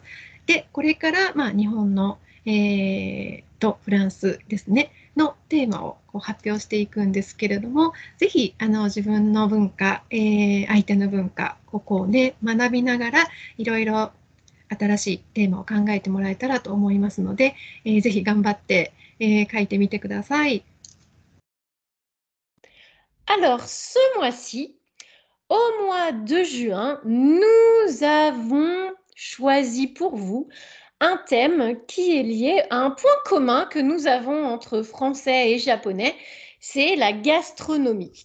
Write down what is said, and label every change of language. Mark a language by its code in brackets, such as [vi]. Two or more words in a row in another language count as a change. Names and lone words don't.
[ja] で、これから、日本の、とフランスですね、のテーマを発表していくんですけれども、ぜひ自分の文化、相手の文化、ここをね、学びながらいろいろ新しいテーマを考えてもらえたらと思いますので、ぜひ頑張って、書いてみてください。 [fr] Alors, ce mois-ci, au mois de juin, nous avons choisi pour vous un thème qui est lié à un point commun que nous avons entre français et japonais, c'est la gastronomie.